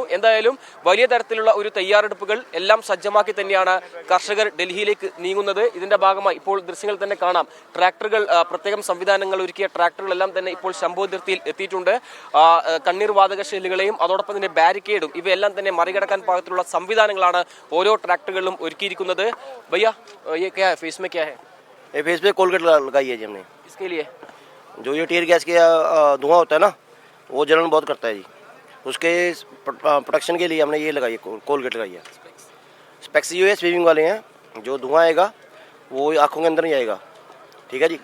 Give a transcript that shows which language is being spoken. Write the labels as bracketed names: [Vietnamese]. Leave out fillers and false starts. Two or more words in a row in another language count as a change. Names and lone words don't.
[Malayalam] എന്തായാലും വലിയ തരത്തിലുള്ള ഒരു തയ്യാറെടുപ്പുകൾ എല്ലാം സജ്ജമാക്കി തന്നെയാണ് കർഷകർ ഡൽഹിയിലേക്ക് നീങ്ങുന്നത്. ഇതിന്റെ ഭാഗമായി ഇപ്പോൾ ദൃശ്യങ്ങൾ തന്നെ കാണാം. ട്രാക്ടറുകൾ, പ്രത്യേകം സംവിധാനങ്ങൾ ഒരുക്കിയ ട്രാക്ടറുകളെല്ലാം തന്നെ ഇപ്പോൾ ശംഭു അതിർത്തിയിൽ എത്തിയിട്ടുണ്ട്. കണ്ണീർ വാതക ഷെല്ലുകളെയും അതോടൊപ്പം തന്നെ ബാരിക്കേഡും ഇവയെല്ലാം തന്നെ മറികടക്കാൻ പാകത്തിലുള്ള സംവിധാനങ്ങളാണ് ഓരോ ട്രാക്ടറുകളിലും ഒരുക്കിയിരിക്കുന്നത്. [Hindi] भैया ये क्या है, फेस में क्या है? ये फेस पे कोलगेट लगाई है जी हमने। इसके लिए जो ये [English] tear gas [Hindi] के धुआं होता है ना, वो जलन बहुत करता है जी, उसके प्रोटेक्शन के लिए हमने ये लगाई है, कोलगेट लगाई है। स्पेक्स जो है स्वीमिंग वाले हैं, जो धुआं आएगा वो आँखों के अंदर नहीं आएगा, ठीक है जी।